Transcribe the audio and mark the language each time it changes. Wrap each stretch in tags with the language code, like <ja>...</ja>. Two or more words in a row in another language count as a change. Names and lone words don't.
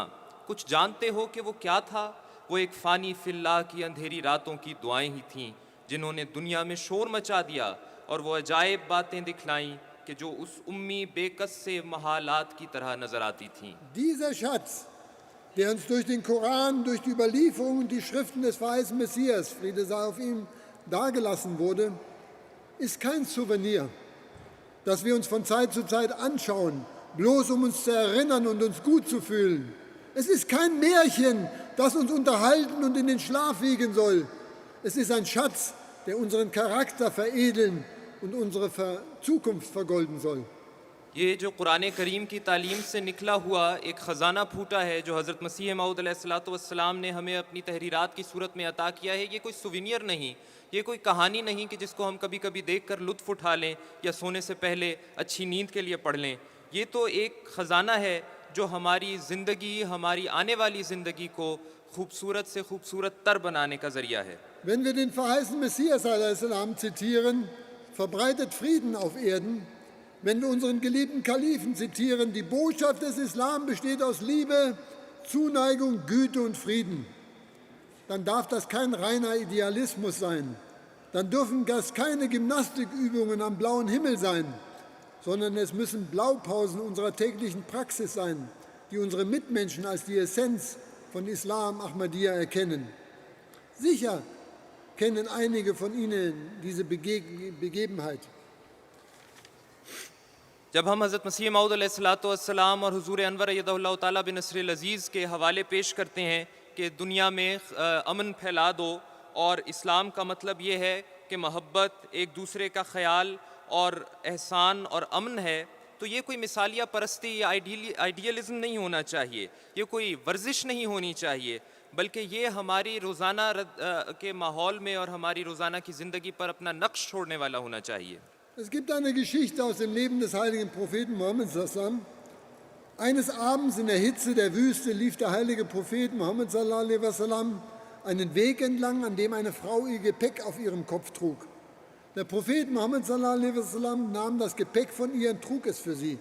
<ur>کچھ جانتے ہو کہ وہ کیا تھا؟ وہ ایک</ur> <ar>فاني في الله</ar> <ur>کی اندھیری راتوں کی دعائیں ہی تھیں، جنہوں نے دنیا میں شور مچا دیا اور وہ عجائب باتیں دکھلائیں کہ جو اس امی بیکس سے محالات کی طرح نظر آتی تھیں.</ur> <de>Dieser Schatz, der uns durch den Koran, durch die Überlieferung und die Schriften des verheißenen Messias, Friede sei auf ihm, dargelassen wurde, ist kein Souvenir, das wir uns von Zeit zu Zeit anschauen, bloß um uns zu erinnern und uns gut zu fühlen. Es ist kein Märchen, das uns unterhalten und in den Schlaf wiegen soll. Es ist ein Schatz, der unseren Charakter veredeln und unsere Zukunft vergolden soll.</de> <ur>یہ جو قرآن کریم کی تعلیم سے نکلا ہوا ایک خزانہ پھوٹا ہے، جو حضرت مسیح موعود</ur> <ar>عليه الصلاة والسلام</ar> <ur>نے ہمیں اپنی تحریرات کی صورت میں عطا کیا ہے، یہ کوئی سووینیر نہیں، یہ کوئی کہانی نہیں کہ جس کو ہم کبھی کبھی دیکھ کر لطف اٹھا لیں یا سونے سے پہلے اچھی نیند کے لیے پڑھ لیں. یہ تو ایک خزانہ ہے جو ہماری زندگی، ہماری آنے والی زندگی کو خوبصورت سے خوبصورت تر بنانے کا ذریعہ ہے.</ur> <de>Wenn wir den verheißenen Messias a.s. zitieren, verbreitet Frieden auf Erden. Wenn wir unseren geliebten Kalifen zitieren, die Botschaft des Islam besteht aus Liebe, Zuneigung, Güte und Frieden, dann darf das kein reiner Idealismus sein. Dann dürfen das keine Gymnastikübungen am blauen Himmel sein, sondern es müssen Blaupausen unserer täglichen Praxis sein, die unsere Mitmenschen als die Essenz von Islam Ahmadiyya erkennen. Sicher kennen einige von Ihnen diese Begebenheit.</de> <ur>جب ہم حضرت مسیح موعود</ur> <ar>عليه الصلاة والسلام</ar> <ur>اور حضور انور</ur> <ar>أيده الله تعالى بنصره العزيز</ar> <ur>کے حوالے پیش کرتے ہیں کہ دنیا میں امن پھیلا دو، اور اسلام کا مطلب یہ ہے کہ محبت، ایک دوسرے کا خیال اور احسان اور امن ہے، تو یہ کوئی مثالیہ پرستی یا آئیڈیلزم نہیں ہونا چاہیے، یہ کوئی ورزش نہیں ہونی چاہیے، بلکہ یہ ہماری روزانہ کے ماحول میں اور ہماری روزانہ کی زندگی پر اپنا نقش چھوڑنے والا ہونا چاہیے.</ur> <de>Es gibt eine Geschichte aus dem Leben des heiligen Propheten Mohammed sallam. Eines Abends in der Hitze der Wüste lief der heilige Prophet Mohammed sallam einen Weg entlang, an dem eine Frau ihr Gepäck auf ihrem Kopf trug. Der Prophet Mohammed sallam nahm das Gepäck von ihr und trug es für sie.</de>